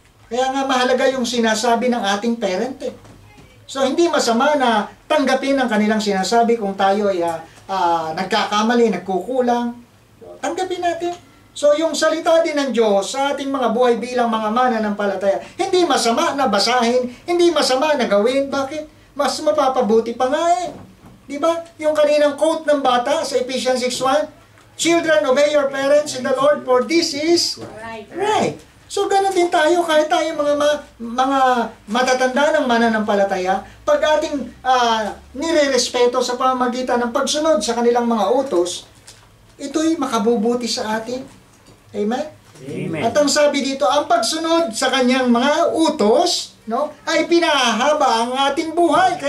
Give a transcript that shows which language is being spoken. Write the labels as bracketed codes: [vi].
[tl] Kaya nga mahalaga yung sinasabi ng ating parent eh. So, hindi masama na tanggapin ang kanilang sinasabi kung tayo ay nagkakamali, nagkukulang. Tanggapin natin. So, yung salita din ng Diyos sa ating mga buhay bilang mga mananampalataya, hindi masama na basahin, hindi masama na gawin. Bakit? Mas mapapabuti pa nga eh. Diba? Yung kaninang quote ng bata sa Ephesians 6:1, [en] "Children, obey your parents in the Lord, for this is right." [tl] So, ganun din tayo, kahit tayo mga matatanda ng mananampalataya, pag ating nire-respeto sa pamamagitan ng pagsunod sa kanilang mga utos, ito'y makabubuti sa atin. Amen? Amen. At ang sabi dito, ang pagsunod sa kanyang mga utos, no, ay pinahaba ang ating buhay.